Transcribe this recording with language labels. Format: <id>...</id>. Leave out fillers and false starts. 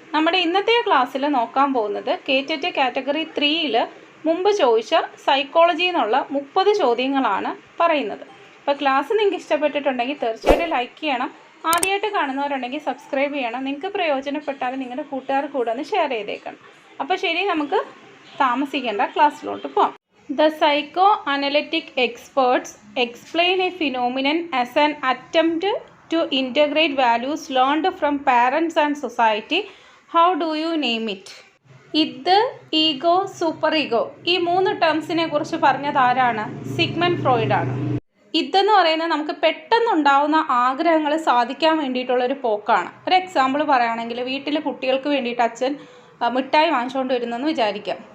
<ml>നമ്മുടെ ഇന്നത്തെ ക്ലാസ്സിൽ നോക്കാൻ പോകുന്നത് കേറ്ററ്റ് കാറ്റഗറി 3ൽ മുമ്പ് ചോദിച്ച സൈക്കോളജി എന്നുള്ള 30 ചോദ്യങ്ങളാണ് പറയുന്നത്. അപ്പോൾ ക്ലാസ് നിങ്ങൾക്ക് ഇഷ്ടപ്പെട്ടിട്ടുണ്ടെങ്കിൽ തീർച്ചയായിട്ടും ലൈക്ക് ചെയ്യണം. ആദ്യമായിട്ട് കാണുന്നവരുണ്ടെങ്കിൽ സബ്സ്ക്രൈബ് ചെയ്യണം. നിങ്ങൾക്ക് പ്രയോജനപ്പെട്ടാൽ നിങ്ങളുടെ കൂട്ടുകാർക്ക് കൂടെ ഒന്ന് ഷെയർ ചെയ്തേക്കണം. അപ്പോൾ ശരി, നമുക്ക് താമസിക്കേണ്ട ക്ലാസ്സിലോട്ട് പോകാം.</ml> <en>The psychoanalytic experts explain a phenomenon as an attempt to integrate values learned from parents and society. How do you name it?</en> <ml>ഇത്, ഈഗോ, സൂപ്പർ ഈഗോ, ഈ 3 ടേംസിനെ കുറിച്ച് പറഞ്ഞത് ആരാണ്? സിഗ്മണ്ട് ഫ്രോയിഡ് ആണ്. ഇതെന്ന് പറയുന്നത് നമുക്ക് പെട്ടെന്നുണ്ടാവുന്ന ആഗ്രഹങ്ങൾ സാധിക്കാൻ വേണ്ടിയിട്ടുള്ളൊരു പോക്കാണ്. ഒരു എക്സാമ്പിൾ പറയുകയാണെങ്കിൽ, വീട്ടിൽ കുട്ടികൾക്ക് വേണ്ടിയിട്ട് അച്ഛൻ മിഠായി വാങ്ങിച്ചുകൊണ്ട് വരുന്നെന്ന് വിചാരിക്കാം.</ml>